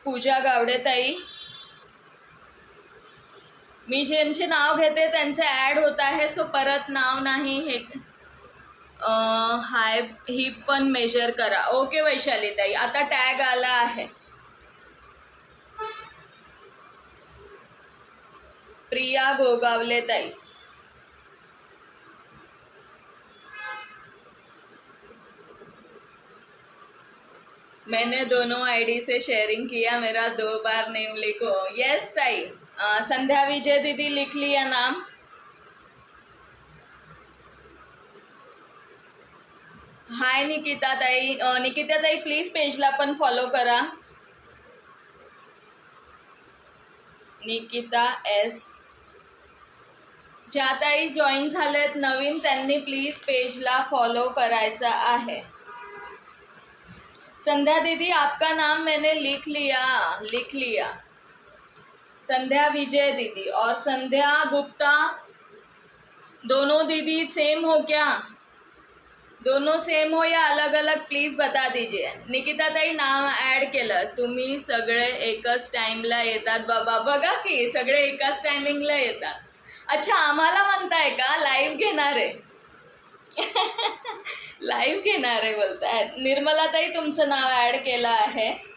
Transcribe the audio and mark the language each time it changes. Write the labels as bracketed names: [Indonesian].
[Marathi] पूजा गावडे ताई, मी ज्यांचे नाव घेते त्यांचे ॲड होत आहे, सो परत नाव नाही. हे हाय ही पण मेजर करा. ओके वैशाली ताई, आता टॅग आला आहे. [Hindi] प्रिया गोगावले ताई, मैंने दोनों आईडी से शेयरिंग किया, मेरा 2 बार नेम लिखो. यस ताई. संध्या विजय दीदी लिख लिया नाम. [Marathi] हाय निकिता ताई प्लीज पेजला पण फॉलो करा. निकिता एस. ज्या ताई जॉईन झालेत नवीन त्यांनी प्लीज पेजला फॉलो करायचा आहे. [Hindi] संध्या दीदी आपका नाम मैंने लिख लिया. संध्या विजय दीदी और संध्या गुप्ता, दोनों दीदी सेम हो क्या? दोनों सेम हो या अलग अलग प्लीज बता दीजिए. [Marathi] निकिता ताई नाव ॲड केलं. तुम्ही सगळे एकच टाइमला येतात बाबा. बघा की सगळे एकाच टायमिंगला येतात. अच्छा, आम्हाला म्हणताय का? लाईव्ह घेणार आहे. लाईव्ह घेणार आहे बोलताय. निर्मला ताई तुमचं नाव ॲड केलं आहे.